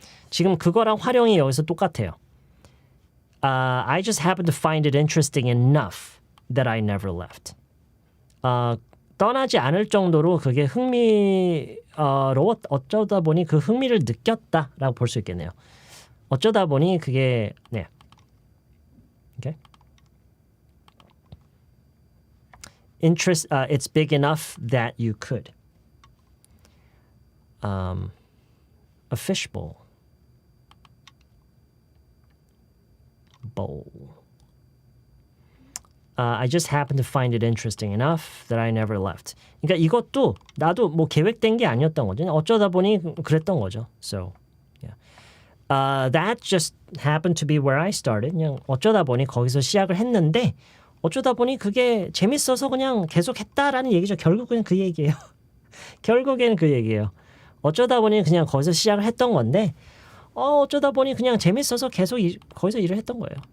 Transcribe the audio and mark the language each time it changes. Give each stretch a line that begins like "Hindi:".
Korean: 지금 그거랑 활용이 여기서 똑같아요.
English: I just happen to find it interesting enough that I never left.
Korean: 떠나지 않을 정도로 그게 흥미로워 어쩌다 보니 그 흥미를 느꼈다라고 볼 수 있겠네요. 어쩌다 보니 그게 네. Okay.
English: It's big enough that you could. A fishbowl. Bowl. I just happened to find it interesting enough that I never left.
Korean: 그러니까 이것도 나도 뭐 계획된 게 아니었던 거죠. 어쩌다 보니 그랬던 거죠.
English: So, yeah. That just happened to be where I started.
Korean: 그냥 어쩌다 보니 거기서 시작을 했는데 어쩌다 보니 그게 재밌어서 그냥 계속 했다라는 얘기죠. 결국은 그 얘기예요. 결국에는 그 얘기예요. 어쩌다 보니 그냥 거기서 시작을 했던 건데 어쩌다 보니 그냥 재밌어서 계속 거기서 일을 했던 거예요.